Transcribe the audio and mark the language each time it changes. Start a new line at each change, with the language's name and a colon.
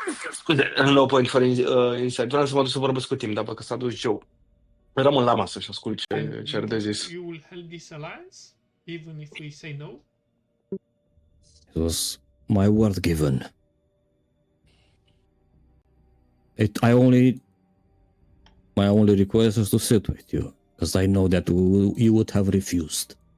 Romanian: Scuze,
English: no point for insight.
Romanian: Vreau să mă duc să vorbesc cu Tim, dar că s-a dus Joe. Rămân la masă și ascult ce are de zis.
English: You will help this alliance, even if we say no? It was my word given. My only request is to sit with you, because I know that you would have refused.